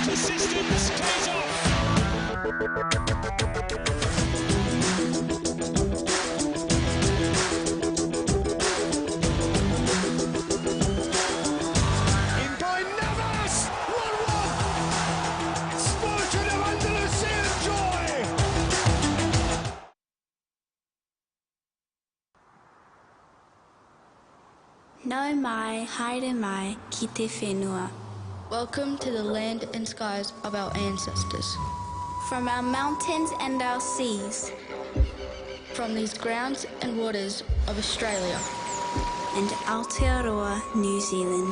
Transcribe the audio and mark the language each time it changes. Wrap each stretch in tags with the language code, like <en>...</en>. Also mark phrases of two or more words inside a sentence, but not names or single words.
<en>Persistence pays off. In by Navas. 1-1. Sporting of Andalusian joy.</en> <mi>No mai, haere mai, ki te whenua.</mi> <en>Welcome to the land and skies of our ancestors. From our mountains and our seas. From these grounds and waters of Australia. And Aotearoa, New Zealand.</en>